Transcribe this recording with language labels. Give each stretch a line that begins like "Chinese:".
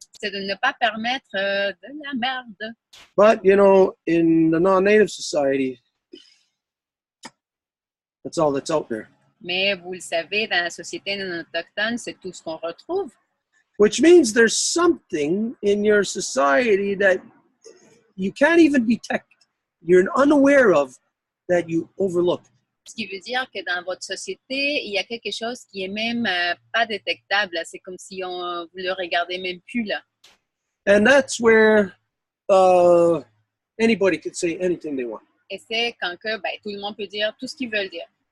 French: c'est de ne pas permettre de la merde.
English: But, in the non-native society, that's all that's out there.
French: Mais vous le savez, dans la société non autochtone, c'est tout ce qu'on retrouve.
English: which means there's something in your society that you can't even detect, you're unaware of, that you overlook.
French: Ce qui veut dire que dans votre société, il y a quelque chose qui est même pas détectable. C'est comme si vous le regardez même plus là.
English: And that's where anybody could say anything they want.
French: Et c'est quand que, tout le monde peut dire tout ce qu'ils veulent dire.